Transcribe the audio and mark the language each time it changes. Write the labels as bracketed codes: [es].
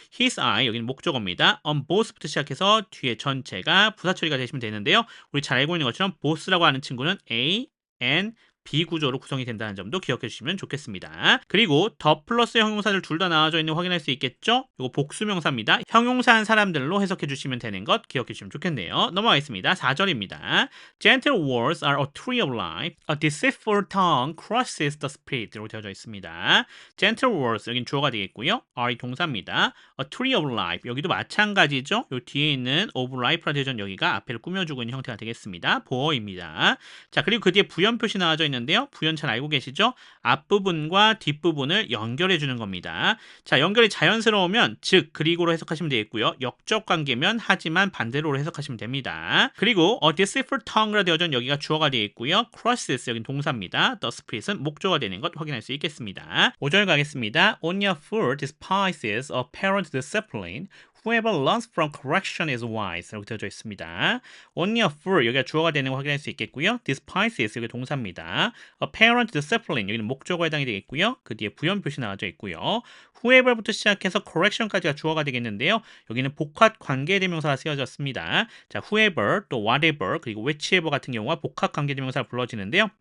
[en] his eye, [ko] 여기는 목적어입니다. [en] on both [ko] 부터 시작해서 뒤에 전체가 부사 처리가 되시면 되는데요. 우리 잘 알고 있는 것처럼 both라고 하는 친구는 A, N, B 구조로 구성이 된다는 점도 기억해 주시면 좋겠습니다. 그리고 더 플러스 형용사들 둘 다 나와져 있는 거 확인할 수 있겠죠? 이거 복수명사입니다. 형용사한 사람들로 해석해 주시면 되는 것 기억해 주시면 좋겠네요. 넘어가겠습니다. 4절입니다. [en] Gentle words are a tree of life. A deceitful tongue crushes the spirit. [ko] 이렇게 되어져 있습니다. [en] Gentle words, [ko] 여긴 주어가 되겠고요. are 동사입니다. [en] A tree of life, [ko] 여기도 마찬가지죠. 요 뒤에 있는 [en] of life [ko] 라 되어져 있는 여기가 앞에를 꾸며주고 있는 형태가 되겠습니다. 보어입니다. 자, 그리고 그 뒤에 부연 표시 나와져 있는데요. 부연 잘 알고 계시죠? 앞부분과 뒷부분을 연결해 주는 겁니다. 자, 연결이 자연스러우면 즉 그리고로 해석하시면 되겠고요. 역적 관계면 하지만 반대로 해석하시면 됩니다. 그리고 [en] a deceitful tongue [ko] 라 되어져 있는 여기가 주어가 되어 있고요. crosses, 여긴 동사입니다. [en] the spirit [ko] 은 목조가 되는 것 확인할 수 있겠습니다. 5절 가겠습니다. [en] On your foot despises a parent discipline. Whoever learns from correction is wise. [ko] 이렇게 되어져 있습니다. [en] On your foot, [ko] 여기가 주어가 되는 거 확인할 수 있겠고요. despises, 여기 동사입니다. [en] A parent discipline, [ko] 여기는 목적어에 해당이 되겠고요. 그 뒤에 부연 표시 나와져 있고요. whoever부터 시작해서 correction까지가 주어가 되겠는데요. 여기는 복합 관계대명사가 쓰여졌습니다. 자, whoever, 또 whatever, 그리고 whichever 같은 경우가 복합 관계대명사가 불러지는데요.